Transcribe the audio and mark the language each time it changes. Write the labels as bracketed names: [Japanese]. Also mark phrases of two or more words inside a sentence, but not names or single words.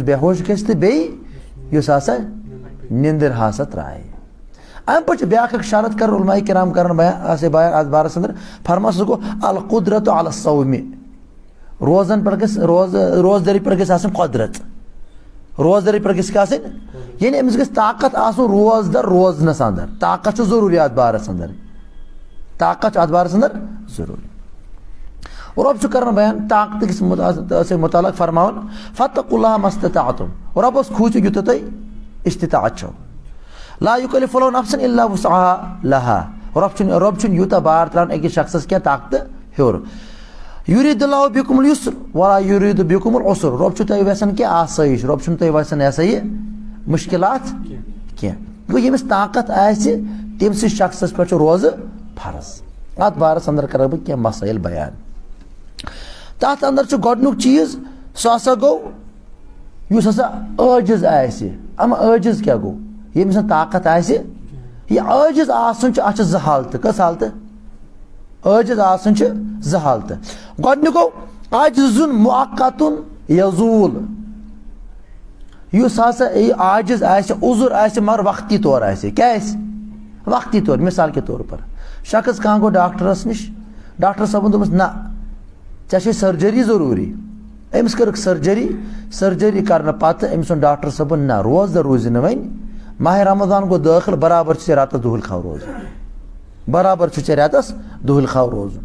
[Kashmiri] بے ہوش گژھِ تہٕ بیٚیہِ یُس ہسا نِندٕر ہسا ترٛایہِ امہِ پتہٕ چھُ بیٛاکھ اکھ شرط کران علماء کرام کران بیان اتھ بارس اندر فرمان سُہ گوٚو [Arabic] القدرت علی الصومِ [Kashmiri] روزن پٮ۪ٹھ گژھِ روزدٲری پٮ۪ٹھ گژھِ آسٕنۍ قۄدرت روزدٲری پٮ۪ٹھ گژھِ آسٕنۍ یعنی أمِس گژھِ طاقت آسُن روزدر روزنس اندر طاقت چھُ ضروٗری اتھ بارس اندر طاقت اتھ بارس اندر ضروری. رب چھُ کران بیان طاقت کس متعلق فرماون [Arabic] فاتقوا اللہ ما استطعتم [Kashmiri] ربس کھوٗژِو یوٗتاہ تۄہہِ استطاعت چھو. [Arabic] لا یکلف اللہ نفسا الا وسعها لها [Kashmiri] رب چھُنہٕ یوٗتاہ بار تراوان أکِس شخصس کینٛہہ طاقتہٕ ہیوٚر. [Arabic] یُریٖد اللہ بِکُم الیسر ولا یُریٖد بِکُم العسر [Kashmiri] رب چھُ تۄہہِ یژھان کینٛہہ آسٲیِش رب چھُنہٕ تۄہہِ یژھان یہِ ہسا یہِ مُشکلات کینٛہہ. گوٚو ییٚمِس طاقت آسہِ تٔمۍ سٕنٛدِس شخصس پٮ۪ٹھ چھُ روزٕ فرض. اتھ بارس اندر کرٕ بہٕ کینٛہہ مسٲیل بیان. تتھ اندر چھُ گۄڈنیُک چیٖز سُہ ہسا گوٚو یُس ہسا عٲجِز آسہِ. اما عٲجِز کیٛاہ گوٚو؟ ییٚمِس نہٕ طاقت آسہِ یہِ عٲجِز آسُن چھُ اتھ چھِ زٕ حالتہٕ. کٔژ حالتہٕ؟ عٲجِز آسُن چھِ زٕ حالتہٕ. گۄڈنیُک گوٚو [Arabic] عاجزُن مؤقتُن یزوٗل. [Kashmiri] یُس ہسا یہِ عاجز آسہِ عُذر آسہِ مگر وقتی طور آسہِ. کیٛاہ آسہِ؟ وقتی طور. [Urdu] مثال کے طور پر [Kashmiri] شخص کانٛہہ گوٚو ڈاکٹرس نِش ڈاکٹر صٲبن دوٚپُس نہ ژےٚ چھے سٔرجری ضروٗری. أمِس کٔرٕکھ سٔرجری کرنہٕ پتہٕ أمِس ووٚن ڈاکٹر صٲبن نہ روزدر روزِ نہٕ وۄنۍ ماہِ رمضان گوٚو دٲخل برابر چھُ ژےٚ رٮ۪تس دُہٕلۍ خاو روزُن. برابر چھُ ژےٚ رٮ۪تس دُہٕلۍ خاو روزُن.